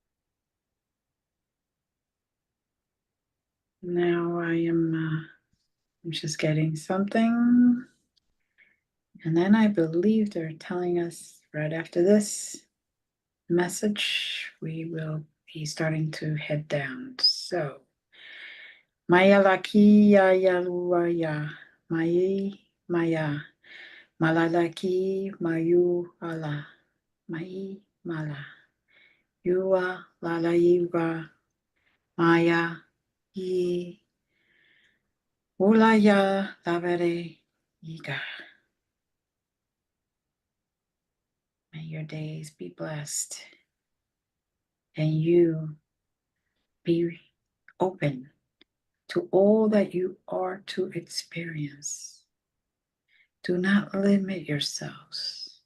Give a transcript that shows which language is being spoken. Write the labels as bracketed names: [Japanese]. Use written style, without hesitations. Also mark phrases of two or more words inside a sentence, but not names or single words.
[English] Now I am I'm just getting something. And then I believe they're telling us right after this message, we will be starting to head down. So, Maya laki ya ya luaya, Mai Maya, Malalaki Mayu ala, Mai Mala, Yua Lalaiva, Maya, Yi, Ulaya Lavere, Yiga. May your days be blessed and you be open to all that you are to experience. Do not limit yourselves.